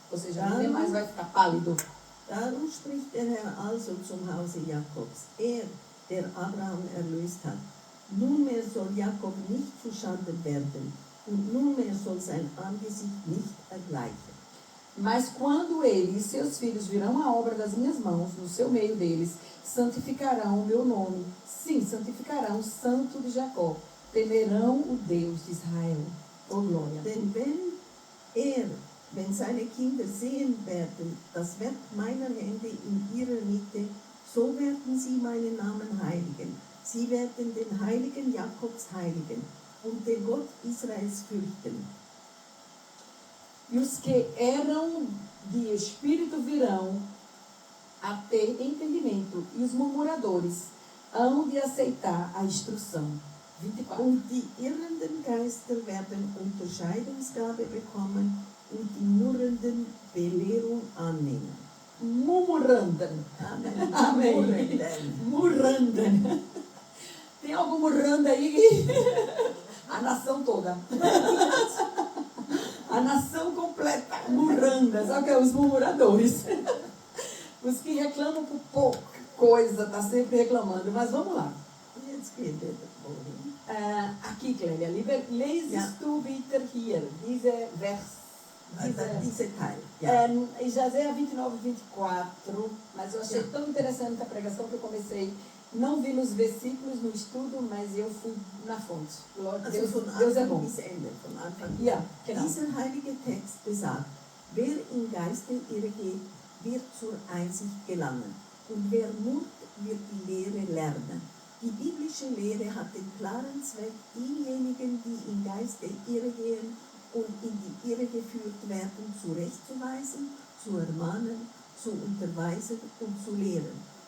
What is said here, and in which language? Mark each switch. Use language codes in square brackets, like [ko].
[pt] Ou seja, nem mais vai ficar pálido. [de] Darum spricht der Herr also zum Hause Jakobs, der Abraham erlöst hat. Nunmehr soll Jakob nicht zuschanden werden, und nunmehr soll sein Angesicht nicht ergleichen. [pt] Mas quando ele e seus filhos virão a obra das minhas mãos, no seu meio deles, santificarão o meu nome. Sim, santificarão o santo de Jacó. Temerão o Deus de Israel. Oh, glória. [de] Denn wenn seine Kinder sehen werden, das Werk meiner Hände in ihrer Mitte, so werden sie meinen Namen heiligen. Sie werden den Heiligen Jakobs heiligen und den Gott Israels fürchten. [pt] E os que eram de espírito virão a ter entendimento, e os murmuradores hão de aceitar a instrução. 24. [de] Und die irrenden Geister werden Unterscheidungsgabe bekommen und die Murrenden Belehrung annehmen. Murmuranden. Amen. [pt] Amém. Murranden. Tem algum murranda aí? A nação toda. A nação completa. Murranda. Sabe o que é? Os murmuradores. Os que reclamam por pouca coisa, tá sempre reclamando. Mas vamos lá. [de] Jetzt geht der Boden. [pt] Aqui, [de] Clélia, lesest du bitte hier, diese Vers. Diese Teil. Ja. [pt] Isaías 29, 24, mas eu achei tão interessante a pregação que eu comecei, não vi nos versículos, no estudo, mas eu fui na fonte. Deus, [de] von [pt] Deus é [de] Anfang [pt] bom. [de] bis Ende. Von Anfang bis Ja, genau. Dieser heilige Text besagt, wer im Geiste irregeht, wird zur Einsicht gelangen. Und wer murrt, wird die Lehre lernen. Die biblische Lehre hat den klaren Zweck, diejenigen, die im Geiste irregehen und in die Irre geführt werden, zurechtzuweisen, zu ermahnen, zu unterweisen und zu lehren.